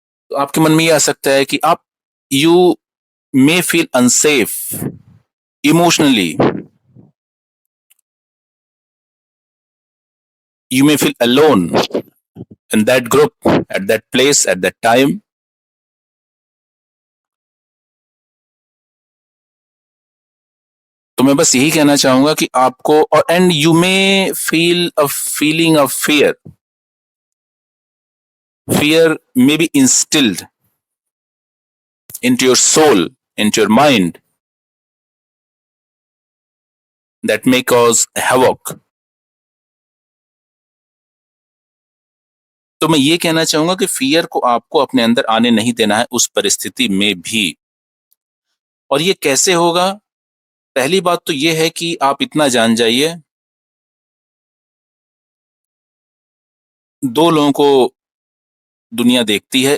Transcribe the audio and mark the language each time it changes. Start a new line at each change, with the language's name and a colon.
Hindi: तो आपके मन में ये आ सकता है कि
English: आप you may feel unsafe emotionally, you may feel alone in that group, at that place, at that time.
Hindi: तो मैं बस यही कहना चाहूंगा कि आपको, और
English: And you may feel a feeling of fear. Fear may be instilled into your soul, into your mind, that may cause havoc.
Hindi: तो मैं ये कहना चाहूंगा कि फियर को आपको अपने अंदर आने नहीं देना है उस परिस्थिति में भी। और ये कैसे होगा? पहली बात तो ये है कि आप इतना जान जाइए, दो लोगों को दुनिया देखती है।